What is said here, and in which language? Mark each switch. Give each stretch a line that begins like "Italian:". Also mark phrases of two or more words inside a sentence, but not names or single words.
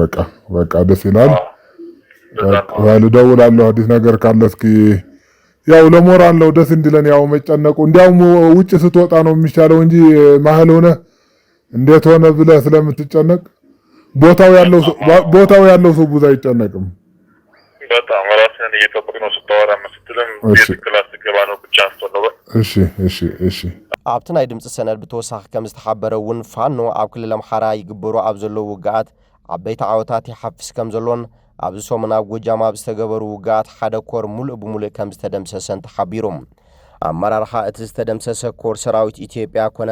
Amharic: አይ ጥሩ ነው በቃ ደስ ይላል ባሉ ደውላለሁ አዲስ ነገር ካለ እስኪ ያው ለሞራል ነው ደስ እንዲለን ያው መጨነቁ እንዲያውም ውጭ ስትወጣ ነው የሚሻለው እንጂ መሀል ሆነ እንዴት ሆነ ብለህ ስለምትጨነቅ ቦታው ያለው ሰው ብዙ አይጨነቅም። በጣም ራስህን እየጠበቅ ነው ስታወራ መስትልም ክላስ ገባ ነው ብቻ አስተውለው። እሺ
Tigrinya: ኣብቲ ናይ ድምፂ ሰነድ ብተወሳኺ ከም ዝተሓበረ እውን ፋኖ ኣብ ክልል ኣምሓራ ይግበሩ ኣብ ዘለዉ ውግኣት ዓበይቲ ዓወታት ይሓፍስ ከም ዘሎን ኣብዚ ሰሙን ኣብ ጎጃም ኣብ ዝተገበሩ ውግኣት ሓደ ኮር ሙሉእ ብሙሉእ ከም ዝተደምሰሰን ተሓቢሮም ኣመራርሓ እቲ ዝተደምሰሰ ኮር ሰራዊት ኢትዮጵያ ኮነ